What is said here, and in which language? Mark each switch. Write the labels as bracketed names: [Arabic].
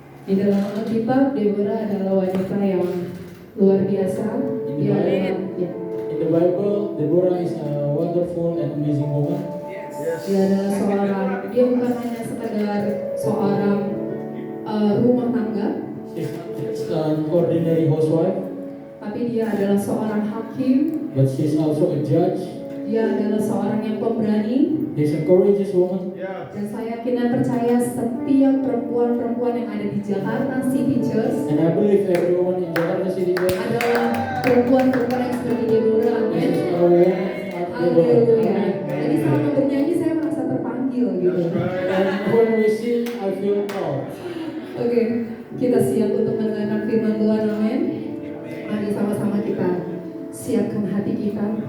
[Indonesian] Di dalam Alkitab, Deborah adalah wanita yang luar biasa. Dia adalah, ya, [English] In the Bible, Deborah is a wonderful and amazing woman. [Indonesian] dia adalah seorang, dia bukan hanya sekadar seorang rumah tangga, [English] She's not just an ordinary housewife, [Indonesian] tapi dia adalah seorang hakim. [English] but she's also a judge. [Indonesian] Dia adalah seorang yang pemberani. [English] She's a courageous woman. Yeah. [Indonesian] Dan saya yakin dan percaya setiap perempuan-perempuan yang ada di Jakarta City Church [English] And I believe every woman in Jakarta City [Indonesian] adalah perempuan-perempuan yang seperti Deborah. Amin. [English] is a woman like [Indonesian] Haleluya. [English] Deborah. [Indonesian] Jadi selama bernyanyi saya merasa terpanggil gitu. [English] And when we sing, I feel proud. [Indonesian] Oke, kita siap untuk mendengarkan firman Tuhan. Amin. Mari sama-sama kita siapkan hati kita.